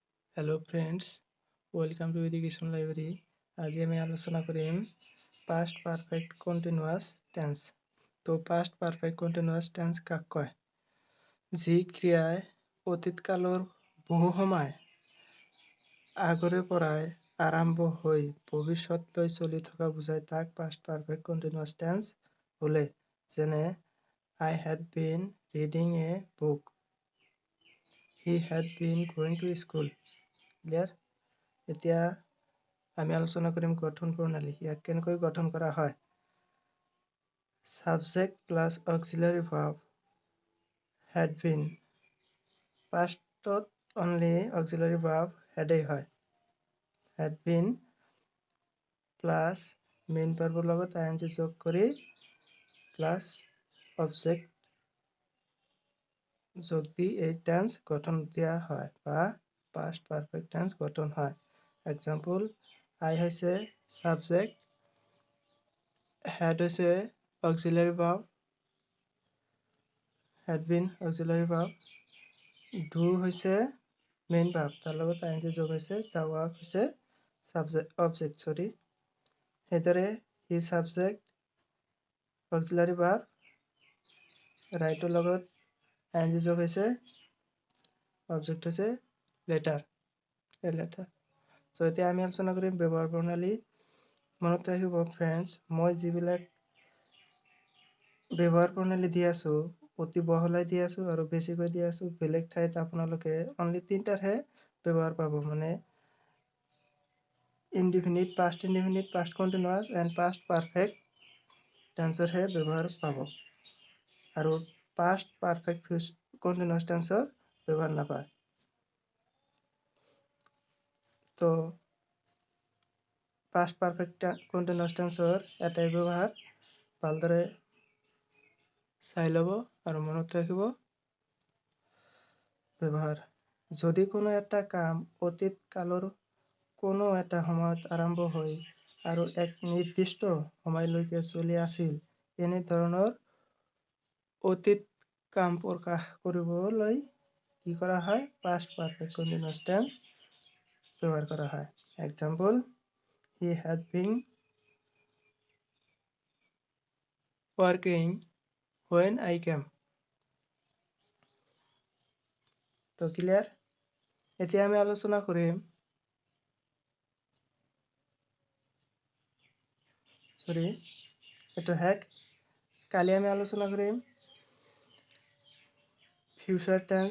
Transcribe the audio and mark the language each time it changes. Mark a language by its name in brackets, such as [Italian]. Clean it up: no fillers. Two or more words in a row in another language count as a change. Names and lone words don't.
[English] Hello friends, welcome to Education Library. [Assamese] আজি আমি আলোচনা কৰিম [English] past perfect continuous tense. [Assamese] তো [English] past perfect continuous tense [Assamese] কাক কয়? যি ক্ৰিয়াই অতীত কালৰ বহু সময় আগৰে পৰাই আৰম্ভ হৈ ভৱিষ্যতলৈ চলি থকা বুজায় তাক [English] past perfect continuous tense [Assamese] বোলে। [English] যেনে I had been reading a book. He had been going to school. Clear? [Assamese] এতিয়া আমি আলোচনা কৰিম গঠন প্ৰণালী। ইয়াক কেনেকৈ গঠন কৰা হয়? [English] Subject plus auxiliary verb had been. Pastত only auxiliary verb had হয়। Had been plus main verb [Assamese] লগত ing যোগ কৰি [English] plus object [Assamese] যোগ দি এই টেন্স গঠন দিয়া হয় বা [English] past perfect tense [Assamese] গঠন হয়। [English] Example, I হৈছে subject, had হৈছে auxiliary verb, had been auxiliary verb, do হৈছে main verb, [Assamese] তাৰ লগত ing যোগ হৈছে, [English] the work হৈছে object, সেইদৰে he subject, auxiliary verb, write [Assamese] ৰ লগত [English] ing [Assamese] যোগ হৈছে, [English] object হৈছে letter, a letter. [Assamese] So এতিয়া আমি আলোচনা কৰিম ব্যৱহাৰ প্ৰণালী। মনত ৰাখিব ফ্ৰেণ্ডছ, মই যিবিলাক ব্যৱহাৰ প্ৰণালী দি আছো অতি বহলাই দি আছো আৰু বেছিকৈ দি আছো। বেলেগ ঠাইত আপোনালোকে অনলি তিনটাৰহে ব্যৱহাৰ পাব, মানে [English] indefinite, past indefinite, past continuous and past perfect tense [Assamese] ব্যৱহাৰ পাব আৰু [English] past perfect continuous tense [Assamese] ব্যৱহাৰ নাপায়। তো [English] past perfect continuous tenseৰ [Assamese] এটাই ব্যৱহাৰ, ভালদৰে চাই ল'ব আৰু মনত ৰাখিব। ব্যৱহাৰ: যদি কোনো এটা কাম অতীত কালৰ কোনো এটা সময়ত আৰম্ভ হৈ আৰু এক নিৰ্দিষ্ট সময়লৈকে চলি আছিল, এনে ধৰণৰ অতীত কাম প্ৰকাশ কৰিবলৈ কি কৰা হয়? [English] past perfect continuous tense [Assamese] ব্যৱহাৰ কৰা হয়। [English] Example, he had been working when I came. [Assamese] তো ক্লিয়াৰ? এতিয়া আমি আলোচনা কৰিম কালি আমি আলোচনা কৰিম [English] future tense.